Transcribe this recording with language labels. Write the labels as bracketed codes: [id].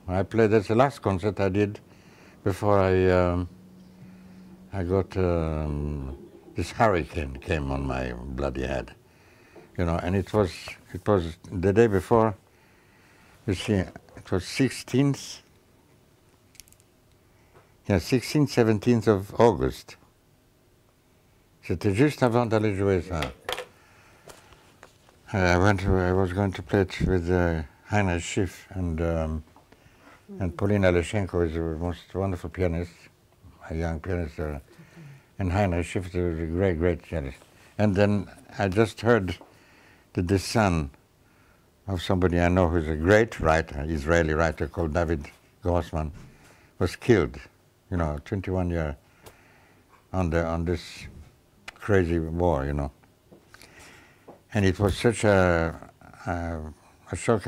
[en] I played, that's the last concert I did before I got, this hurricane came on my bloody head. You know, and it was the day before, you see, it was 16th, 17th of August. [fr] C'était juste avant d'aller jouer ça. [en] I was going to play it with Heinrich Schiff and Paulina Leshenko is the most wonderful pianist, a young pianist, and Heinrich Schiff is a great, great pianist. And then I just heard that the son of somebody I know who's a great writer, Israeli writer called David Grossman, was killed, 21 years on this crazy war, And it was such a shock.